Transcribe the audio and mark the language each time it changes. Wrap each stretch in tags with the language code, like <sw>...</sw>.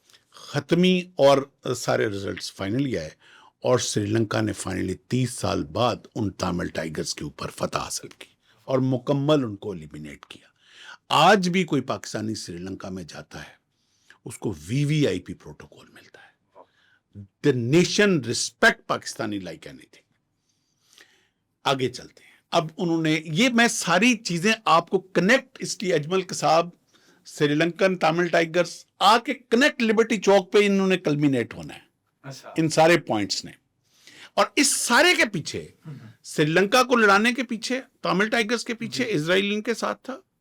<ur>ختمی اور سارے results finally آئے, اور سری لنکا نے فائنلی 30 سال بعد ان تامل ٹائگرز کے اوپر فتح حاصل کی اور مکمل ان کو ایلیمینیٹ کیا. آج بھی کوئی پاکستانی سری لنکا میں جاتا ہے, اس کو VVIP پروٹوکول ملتا ہے.</ur> <en>The nation respect Pakistani like anything.</en> <ur>آگے چلتے ہیں. اب انہوں نے یہ, میں ساری چیزیں آپ کو کنیکٹ, اس لیے اجمل قصاب, سری لنکن تامل ٹائگرز آ کے کنیکٹ لبرٹی چوک پہ انہوں نے کلمینیٹ ہونا ہے ان سارے پوائنٹس نے. اور اس سارے کے پیچھے, سری لنکا کو لڑانے کے پیچھے, تامل ٹائگرز کے پیچھے اسرائیل ان کے ساتھ تھا.</ur>